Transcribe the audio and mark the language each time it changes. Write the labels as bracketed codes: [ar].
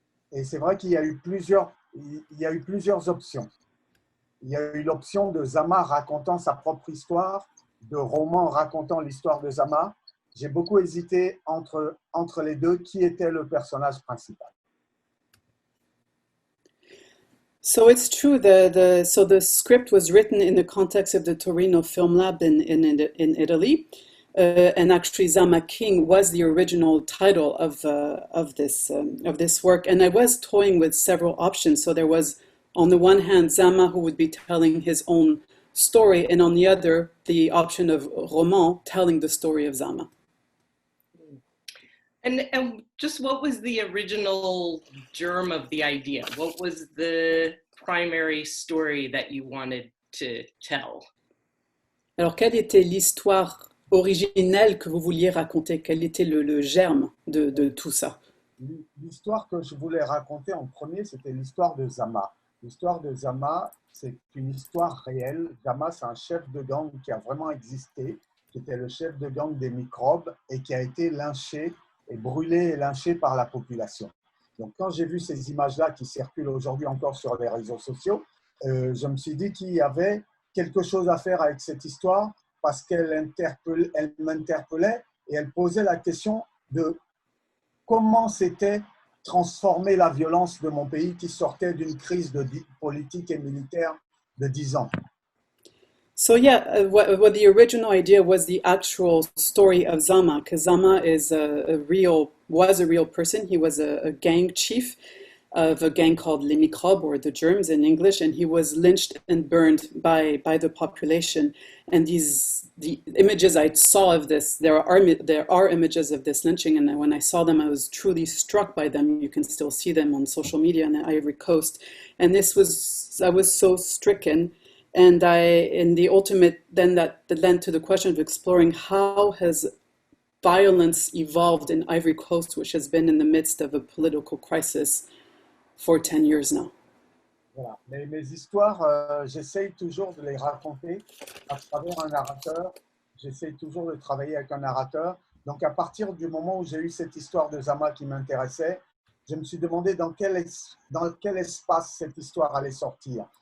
[fr] Et c'est vrai qu'il y a eu plusieurs options. Il y a eu l'option de Zama racontant sa propre histoire, de roman racontant l'histoire de Zama. J'ai beaucoup hésité entre les deux, qui était le personnage principal. [en] So it's true, so the script was written in the context of the Torino Film Lab in Italy. And actually, Zama King was the original title of this work. And I was toying with several options. So there was, on the one hand, Zama, who would be telling his own story, and on the other, the option of Roman telling the story of Zama. And just what was the original germ of the idea? What was the primary story that you wanted to tell? [fr] Alors, quelle était l'histoire originelle que vous vouliez raconter? Quel était le germe de tout ça? L'histoire que je voulais raconter en premier, c'était l'histoire de Zama. L'histoire de Zama, c'est une histoire réelle. Zama, c'est un chef de gang qui a vraiment existé, qui était le chef de gang des microbes et qui a été lynché et brûlé et lynché par la population. Donc, quand j'ai vu ces images-là qui circulent aujourd'hui encore sur les réseaux sociaux, je me suis dit qu'il y avait quelque chose à faire avec cette histoire, parce qu'elle m'interpellait et elle posait la question de comment s'était transformée la violence de mon pays qui sortait d'une crise politique et militaire de 10 ans. [en] So yeah, what the original idea was the actual story of Zama, because Zama was a real person. He was a gang chief of a gang called Les Microbes, or the Germs in English, and he was lynched and burned by the population. And the images I saw of this, there are images of this lynching, and when I saw them, I was truly struck by them. You can still see them on social media on the Ivory Coast, and I was so stricken. And in the ultimate, then that led to the question of exploring how has violence evolved in Ivory Coast, which has been in the midst of a political crisis for 10 years now. [fr] Voilà. Mes histoires, j'essaye toujours de les raconter à travers un narrateur. J'essaye toujours de travailler avec un narrateur. Donc, à partir du moment où j'ai eu cette histoire de Zama qui m'intéressait, je me suis demandé dans quel espace cette histoire allait sortir.